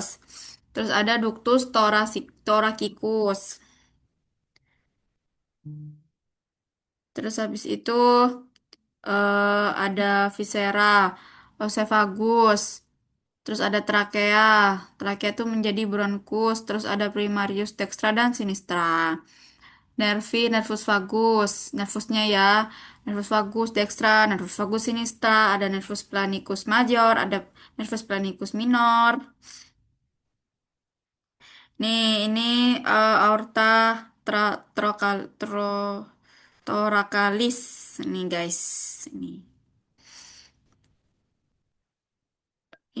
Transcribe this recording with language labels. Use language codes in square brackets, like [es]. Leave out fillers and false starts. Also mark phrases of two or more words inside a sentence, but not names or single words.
[id] Terus ada ductus thoracicus. Terus habis itu ada viscera, esophagus. Terus ada trakea. Trakea itu menjadi bronkus. Terus ada primarius dextra dan sinistra. Nervus vagus, nervusnya ya, nervus vagus dextra, nervus vagus sinistra, ada nervus planicus major, ada nervus planicus minor. Nih, ini aorta tra, trokal, tro, thoracalis. Nih guys, ini.